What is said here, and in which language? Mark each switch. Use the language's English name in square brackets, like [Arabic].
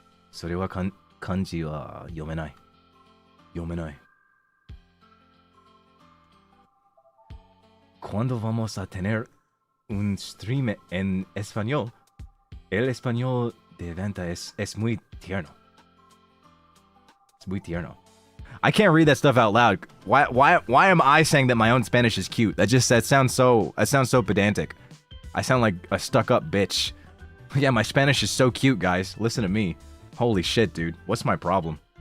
[Japanese] それは漢字は読めない。読めない。 [Spanish] ¿Cuándo vamos a tener un stream en español? El español de Venta es muy tierno. [English] It's [Spanish] muy tierno. [English] I can't read that stuff out loud. Why am I saying that my own Spanish is cute? That sounds so pedantic. I sound like a stuck-up bitch. Yeah, my Spanish is so cute, guys. Listen to me. Holy shit, dude. What's my problem?